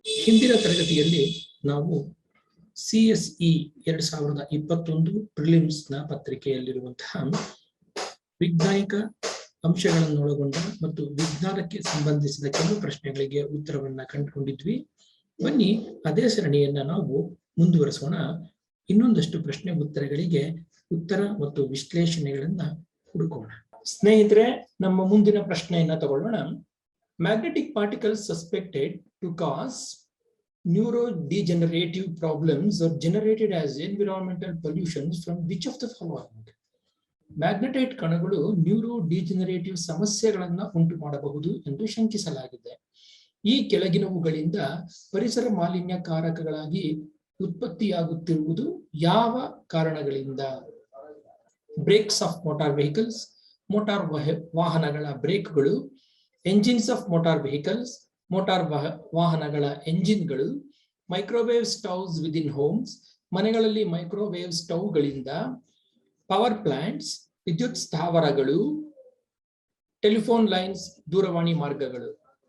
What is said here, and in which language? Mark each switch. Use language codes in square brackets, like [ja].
[kn] ಹಿಂದಿನ ತರಗತಿಯಲ್ಲಿ ನಾವು CSE 2021 ಪ್ರಿಲಿಮ್ಸ್ ನ ಪತ್ರಿಕೆಯಲ್ಲಿರುವಂತಹ ವಿಜ್ಞಾನಿಕ ಅಂಶಗಳನ್ನು ಒಳಗೊಂಡ ಮತ್ತು ವಿಜ್ಞಾನಕ್ಕೆ ಸಂಬಂಧಿಸಿದ ಕೆಲವು ಪ್ರಶ್ನೆಗಳಿಗೆ ಉತ್ತರವನ್ನ ಕಂಡುಕೊಂಡಿದ್ವಿ. ಬನ್ನಿ ಅದೇ ಸರಣಿಯನ್ನ ನಾವು ಮುಂದುವರಿಸೋಣ. ಇನ್ನೊಂದಷ್ಟು ಪ್ರಶ್ನೆ ಉತ್ತರಗಳಿಗೆ ಉತ್ತರ ಮತ್ತು ವಿಶ್ಲೇಷಣೆಗಳನ್ನ ಹುಡುಕೋಣ. ಸ್ನೇಹಿತರೆ, ನಮ್ಮ ಮುಂದಿನ ಪ್ರಶ್ನೆಯನ್ನ ತಗೊಳ್ಳೋಣ. [en] Magnetic particles suspected to cause neurodegenerative problems are generated as environmental pollutions from which of the following? [kn] Magnetite ಕಣಗಳು ನ್ಯೂರೋಡಿಜೆನರೇಟಿವ್ ಸಮಸ್ಯೆಗಳನ್ನ ಉಂಟು ಮಾಡಬಹುದು ಎಂದು ಶಂಕಿಸಲಾಗಿದೆ. ಈ ಕೆಳಗಿನವುಗಳಿಂದ ಪರಿಸರ ಮಾಲಿನ್ಯಕಾರಕಗಳಾಗಿ ಉತ್ಪತ್ತಿಯಾಗುತ್ತಿರುವುದು ಯಾವ ಕಾರಣಗಳಿಂದ? [en] brakes of motor vehicles, [kn] motor ವಾಹನಗಳ ಬ್ರೇಕ್ಗಳು, [en] engines of motor vehicles, [kn] motor ವಾಹನಗಳ ಎಂಜಿನ್ಗಳು, [en] microwave stoves within homes, [kn] ಮನೆಗಳಲ್ಲಿ ಮೈಕ್ರೋವೇವ್ ಸ್ಟವ್ಗಳಿಂದ, [en] power plants, [kn] ವಿದ್ಯುತ್ ಸ್ಥಾವರಗಳು, [en] telephone lines, [kn] ದೂರವಾಣಿ ಮಾರ್ಗಗಳು.